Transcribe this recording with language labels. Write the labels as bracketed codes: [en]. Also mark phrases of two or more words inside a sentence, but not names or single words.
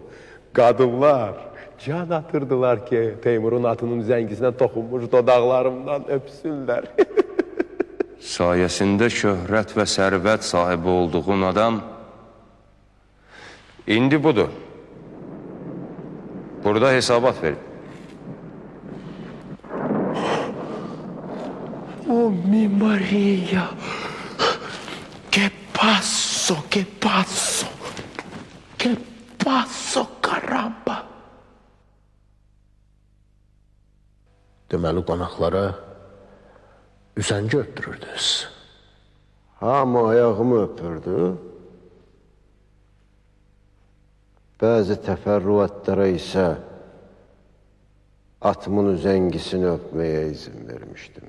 [az] Qadınlar can atırdılar ki, Teymurun atının üzəngisinə toxunmuş dodaqlarımdan öpsünlər. Sayəsində şöhrət və sərvət sahibi olduğun adam indi budur. Burada hesabat verin. [es] Oh mi Maria, que paso, que paso, que paso, caramba. [az] Deməli qonaqlara üzəngi öptürürdünüz. Hamı ayağımı öpürdü. Bəzi təfərrüatlara isə atımın üzəngisini öpməyə izin vermişdim.